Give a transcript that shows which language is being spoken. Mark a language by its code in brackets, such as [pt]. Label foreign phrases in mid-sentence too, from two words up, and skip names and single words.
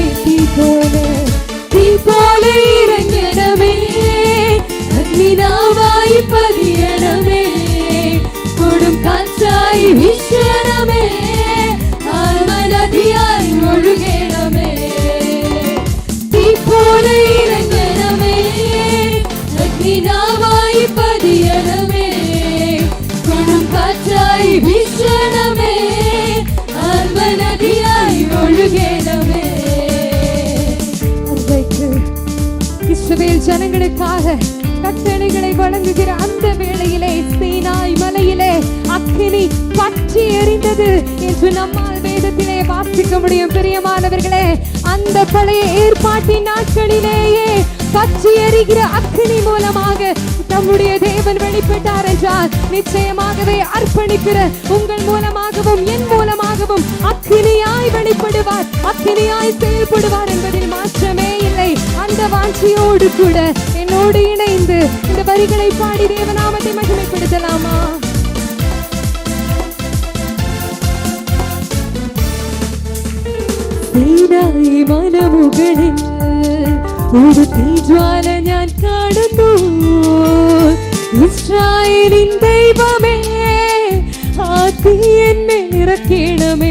[ml] തീ പോലെ ഇറങ്ങണമേ, അഗ്നിനാവായി പതിയണമേ, കൊടും കാറ്റായി വീശണമേ, ആത്മനദിയായി ഒഴുകണമേ. തീ പോലെ ഇറങ്ങണമേ, അഗ്നിനാവായി പതിയണമേ, കൊടും കാറ്റായി വീശണമേ, ആത്മനദിയായി ഒഴുകണമേ. [ta] இஸ்ரவேல் ஜனங்களுக்காக கட்டளைகளை வழங்குகிற அந்த வேளையிலே சீனாய் மலையிலே அக்கினி பற்றி எரிந்தது என்று நம்மால் வேதத்திலே வாசிக்க முடியும். பிரியமானவர்களே, அந்த பழைய ஏற்பாட்டின் நாட்களிலேயே பற்றி எரிகிற அக்கினி மூலமாக நம்முடைய தேவன் வெளிப்பட்டார் என்றால் நிச்சயமாகவே அர்ப்பணிக்கிற உங்கள் மூலமாகவும் என் மூலமாகவும் அக்கினியாய் வெளிப்படுவார், அக்கினியாய் செயல்படுவார் என்பதில் மாற்றமே இல்லை. அந்த வாஞ்சியோடு கூட என்னோடு இணைந்து இந்த வரிகளை பாடி தேவநாமத்தை மகிமைப்படுத்தலாமா? [ml] സീനായി മലമുകളിൽ ഒരു തീജ്വാല ഞാൻ കാണുന്നു. ഇസ്രായേലിൻ ദൈവമേ, ആ തീ എന്നെ നിറയ്ക്കണമേ.